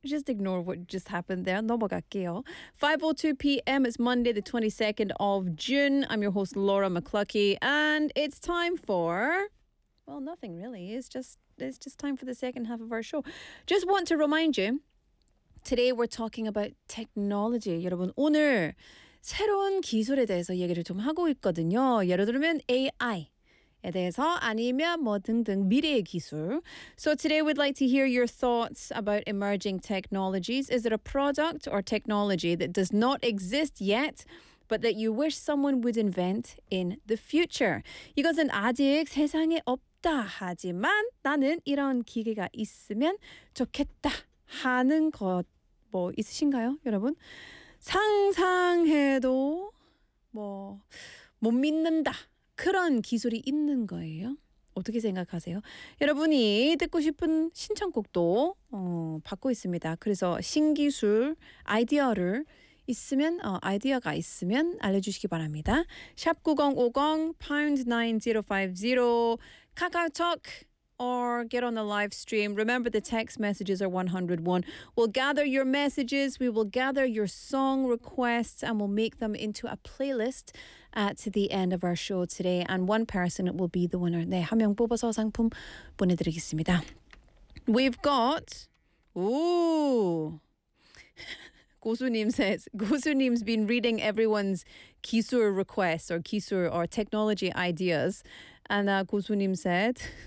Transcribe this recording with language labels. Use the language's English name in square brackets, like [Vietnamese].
[English] Just ignore what just happened there. [Korean] 넘어갈게요. [English] 5.02 p.m. It's Monday, the 22nd of June. I'm your host, Laura McCluckie. And it's time for... Well, nothing really. It's just time for the second half of our show. Just want to remind you, today we're talking about technology. [Korean] 여러분, 오늘 새로운 기술에 대해서 얘기를 좀 하고 있거든요. 예를 들면 AI. 에 대해서 아니면 뭐 등등 미래의 기술. [English] So today we'd like to hear your thoughts about emerging technologies. Is there a product or technology that does not exist yet, but that you wish someone would invent in the future? [Korean] 이것은 아직 세상에 없다 하지만 나는 이런 기계가 있으면 좋겠다 하는 것 뭐 있으신가요, 여러분? 상상해도 뭐 못 믿는다. 그런 기술이 있는 거예요. 어떻게 생각하세요? 여러분이 듣고 싶은 신청곡도 받고 있습니다. 그래서 신기술 아이디어를 있으면 아이디어가 있으면 알려주시기 바랍니다. 샵 9050 #9050 카카오톡 [English] or get on the live stream. Remember, the text messages are 101. We'll gather your messages, we will gather your song requests, and we'll make them into a playlist at the end of our show today. And one person will be the winner. [Korean] 네, 한 명 뽑아서 상품 보내드리겠습니다. [English] We've got... Ooh! 고수님 says, 고수님's been reading everyone's 기술 requests or 기술 or technology ideas. And 고수님 said...